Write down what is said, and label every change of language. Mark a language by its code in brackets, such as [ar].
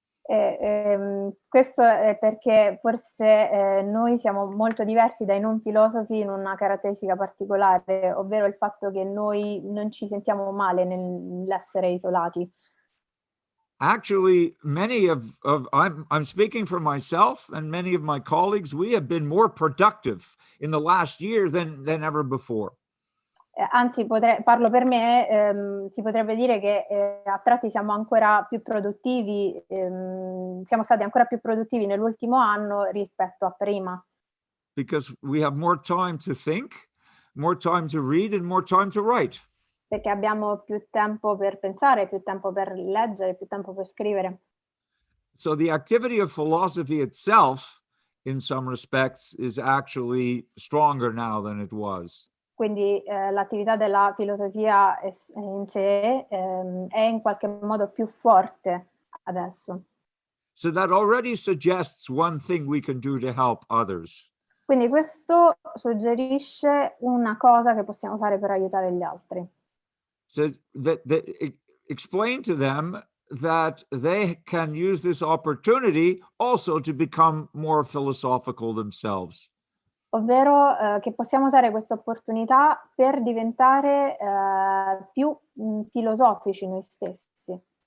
[it] Questo è perché forse noi siamo molto diversi dai non filosofi in una caratteristica particolare, ovvero il fatto che noi non ci sentiamo male nell'essere isolati. [en] Actually, many of I'm speaking for myself and many of my colleagues, we have been more productive in the last year than ever before. [it] Anzi, parlo per me, si potrebbe dire che a tratti siamo ancora più produttivi, siamo stati ancora più produttivi nell'ultimo anno rispetto a prima. [en] Because we have more time to think, more time to read, and more time to write. [it] Perché abbiamo più tempo per pensare, più tempo per leggere, più tempo per scrivere. [en] So the activity of philosophy itself, in some respects, is actually stronger now than it was. [it] Quindi l'attività della filosofia in sé è in qualche modo più forte adesso. [en] So that already suggests one thing we can do to help others. [it] Quindi questo suggerisce una cosa che possiamo fare per aiutare gli altri. [en] So that explain to them that they can use this opportunity also to become more philosophical themselves. [it] Ovvero che possiamo usare questa opportunità per diventare più filosofici noi stessi.